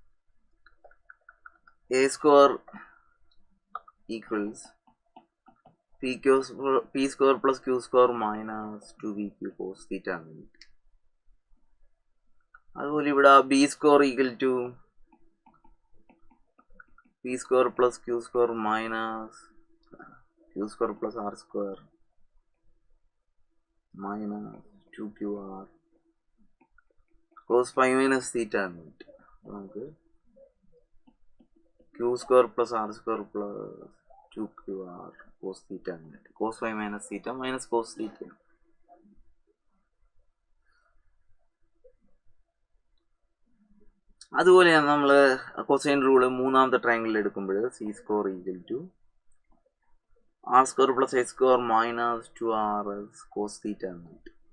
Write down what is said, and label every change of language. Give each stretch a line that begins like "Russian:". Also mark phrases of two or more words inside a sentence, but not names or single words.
English: A² equals p square plus q square minus 2bq cos theta ആണ്.
Malayalam: അതുപോലെ ഇവിടെ
English: b square equal to p square plus q square minus q square plus r square minus 2qr cos phi minus theta ആണ്. നമുക്ക് q square plus r square plus 2qr cos theta ആണ്. cos phi minus theta minus cos theta.
Malayalam: അതുപോലെയാണ് നമ്മൾ
English: cosine rule
Malayalam: മൂന്നാമത്തെ ട്രയാങ്കിളിൽ എടുക്കുമ്പോൾ
English: c square equal to r square plus a square minus 2rs cos theta എന്നിട്ട്